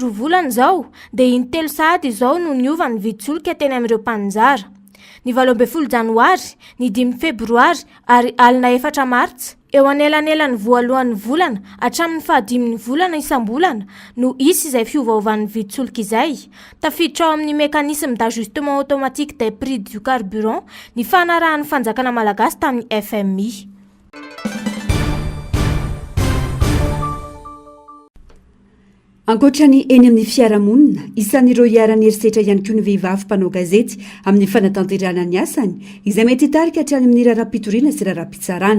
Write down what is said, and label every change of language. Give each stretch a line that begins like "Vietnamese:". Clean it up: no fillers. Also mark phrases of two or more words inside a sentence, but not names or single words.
Malagasy: roa volana zao dia intelo sahady izao no niova ny vidy-solika teny amin'ireo mpanjara ny 18 janoary ny 5 febroary ary alina 4 martsa eo anelanelany voalohan'ny volana hatramin'ny fahadiminy volana isam-bolana no isy izay fiovaovan'ny vidy-solika izay tafiditra ao amin'ny
French: mécanisme d'ajustement automatique des prix du carburant
Malagasy: ny fanarahan'ny fanjakana malagasy tamin'ny FMI. Ankoatrany eny amin'ny fiarahamonina, isan'ireo hiarany herisetra ihany koa ny vehivavy mpanao gazety amin'ny fanatanterahana ny asany, izay mety hitarika hatrany amin'ny raharaham-pitoriana sy raharaham-pitsarana.